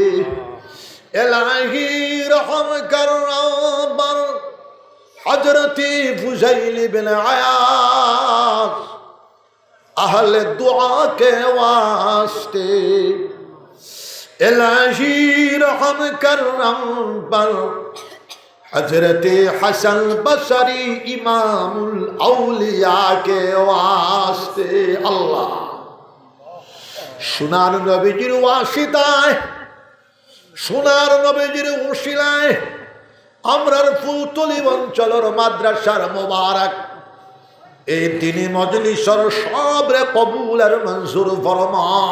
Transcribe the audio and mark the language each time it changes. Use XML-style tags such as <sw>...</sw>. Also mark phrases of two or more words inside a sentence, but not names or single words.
<ur>الہی رحم کرم بر حضرت فضیل بن عیاض اہل دعا کے واسطے الہی رحم کرم بر حضرت حسن بصری امام الاولیاء کے واسطے</ur> <syl>আস্তে আল্লাহ সোনার নবীজির ওয়াসিতায় সোনার নবীজির উশিলায় আমরার ফুলতলি অঞ্চলের মাদ্রাসার মোবারক এই দিনী মজলিসর সবরে কবুল আর মঞ্জুর ফরমা।</syl>